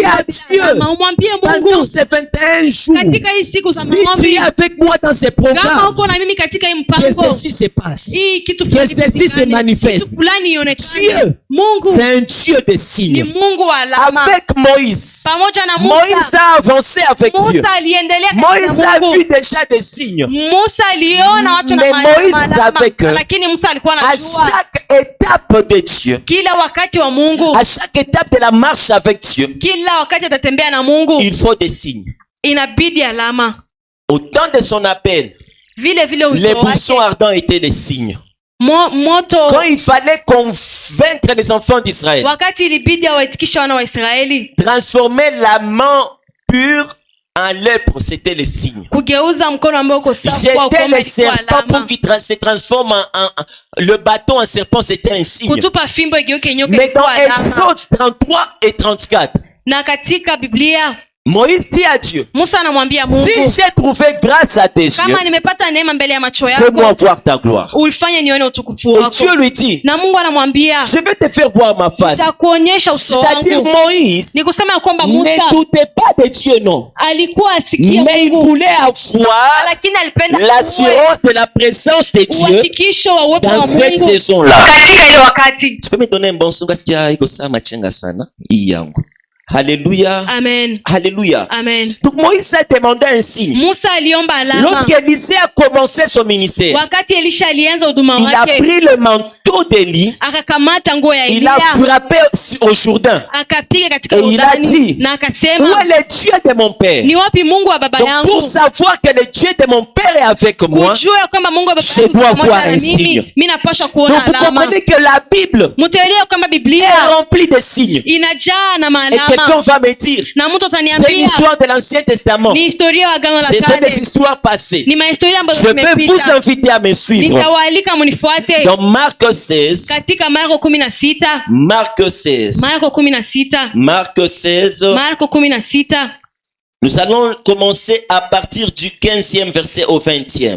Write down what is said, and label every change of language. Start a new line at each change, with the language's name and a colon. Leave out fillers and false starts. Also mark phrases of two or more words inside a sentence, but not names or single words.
French: Dis à
Swahili: Kristo bila
French: Dieu,
Swahili: alama. Umwambie
French: pendant
Swahili: Mungu
French: ces 21 jours,
Swahili: katika hii siku za
French: si tu
Swahili: maombi,
French: es avec moi dans ces
Swahili: kama
French: programmes,
Swahili: uko na mimi katika hii
French: que
Swahili: mpango,
French: ceci se passe.
Swahili: hii kitu
French: Que
Swahili: fulani
French: ceci se
Swahili: kipatikane,
French: manifeste.
Swahili: kitu fulani ionekane.
French: Dieu,
Swahili: Mungu
French: c'est un Dieu de
Swahili: ni
French: signes.
Swahili: Mungu wa alama.
French: Avec Moïse,
Swahili: Pamoja na Moïse Musa,
French: a avancé avec Dieu.
Swahili: Musa aliendelea Moïse katika
French: a vu
Swahili: Mungu.
French: déjà des signes.
Swahili: Musa aliona watu na
French: Mais Moïse
Swahili: alama,
French: savait que
Swahili: lakini Musa alikuwa
French: à
Swahili: anajua
French: chaque étape de Dieu,
Swahili: kila wakati wa Mungu,
French: à chaque étape de la marche avec Dieu,
Swahili: kila wakati atatembea na Mungu
French: il faut des signes.
Swahili: inabidi alama.
French: Au temps de son appel,
Swahili: Vile vile
French: les
Swahili: wito
French: buissons
Swahili: wake,
French: ardents étaient des signes.
Swahili: moto,
French: Quand il fallait convaincre les enfants d'Israël,
Swahili: wakati ilibidi awaitikisha wana wa Israeli
French: transformer la main pure en lèpre, c'était le signe.
Swahili: kugeuza mkono ambao uko safi kwa
French: Jeter
Swahili: ukoma,
French: les
Swahili: ilikuwa
French: serpents pour
Swahili: alama.
French: qu'ils se transforment le bâton en serpent, c'était un signe.
Swahili: Kutupa fimbo igeuke nyoka
French: Mais dans
Swahili: ilikuwa alama.
French: Exode 33 et 34,
Swahili: Na katika Biblia
French: Moïse dit à Dieu,
Swahili: Musa anamwambia Mungu,
French: si j'ai trouvé grâce à tes yeux,
Swahili: kama nimepata neema mbele ya macho
French: fais-moi
Swahili: yako,
French: voir ta gloire.
Swahili: ulifanye nione utukufu
French: Et
Swahili: wako.
French: Dieu lui dit,
Swahili: Na Mungu anamwambia,
French: je vais te faire voir ma face.
Swahili: nitakuonyesha uso
French: C'est-à-dire
Swahili: wangu. Moïse Ni kusema ya kwamba
French: ne
Swahili: Musa
French: doutait pas de Dieu, non.
Swahili: alikuwa asikia
French: Mais il
Swahili: Mungu,
French: voulait avoir
Swahili: lakini alipenda
French: l'assurance de la présence de Dieu
Swahili: uhakikisho wa uwepo wa
French: dans cette
Swahili: Mungu
French: saison-là.
Swahili: katika hiyo wakati.
French: Tu peux me donner un bon son?
Swahili: Kasikia iko saa machenga sana hii yangu.
French: Alléluia.
Swahili: Amen.
French: Alléluia.
Swahili: Amen.
French: Donc Moïse a demandé un signe.
Swahili: Musa aliomba alama.
French: Lorsqu'Élisée a commencé son ministère,
Swahili: Wakati Elisha alianza huduma
French: il a
Swahili: wake,
French: pris le manteau d'Élie,
Swahili: akakamata nguo ya
French: il a
Swahili: Eliya,
French: frappé au Jourdain.
Swahili: akapiga katika
French: Et il a
Swahili: Yordani
French: dit,
Swahili: na
French: où
Swahili: akasema,
French: est le Dieu de mon père?
Swahili: ni wapi Mungu wa baba
French: Donc
Swahili: yangu?
French: pour savoir que le Dieu de mon père est avec moi,
Swahili: Kujua kwamba Mungu wa baba
French: je
Swahili: yangu
French: dois
Swahili: pamoja
French: voir
Swahili: na
French: un signe.
Swahili: mimi, mimi napaswa kuona
French: donc vous
Swahili: alama.
French: comprenez que la Bible
Swahili: Mtaelewa kwamba
French: est
Swahili: Biblia
French: remplie de signes.
Swahili: inajaa na
French: Et quelqu'un
Swahili: maalama.
French: va me dire,
Swahili: Na mtu
French: c'est une
Swahili: ataniambia
French: histoire de l'Ancien Testament.
Swahili: ni historia wa Agano la
French: Ce sont des
Swahili: Kale,
French: histoires passées.
Swahili: ni mahistoria ambazo
French: Je vais vous
Swahili: zimepita.
French: inviter à me suivre.
Swahili: Nitawaalika munifuate
French: Dans Marc 16,
Swahili: katika Marko 16,
French: Marc 16,
Swahili: Marko 16,
French: Marc 16,
Swahili: Marko 16.
French: nous allons commencer à partir du 15e verset au 20e.